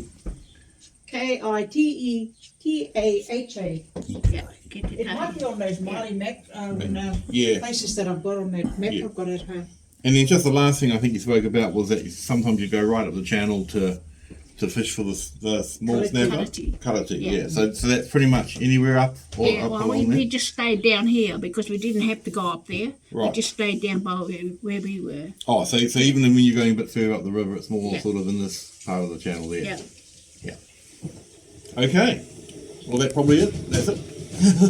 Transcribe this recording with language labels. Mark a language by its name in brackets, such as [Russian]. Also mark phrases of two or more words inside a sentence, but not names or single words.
[English] Kitetaha. Yeah, It might Kititahi. be on those Māori map, Yeah. places that I've got on that map. Yeah. I've got at home. And then just the last thing I think you spoke about was that sometimes you go right up the channel to fish for the small Karati. snapper. Karati. Karati, Yeah. yeah. So that's pretty much anywhere up or Yeah, up well, along we there. just stayed down here because we didn't have to go up there. We Right. just stayed down by where we were. Oh, so even when you're going a bit further up the river, it's more Yeah. sort of in this part of the channel there. Yeah. Okay. Well, that's probably it. That's it.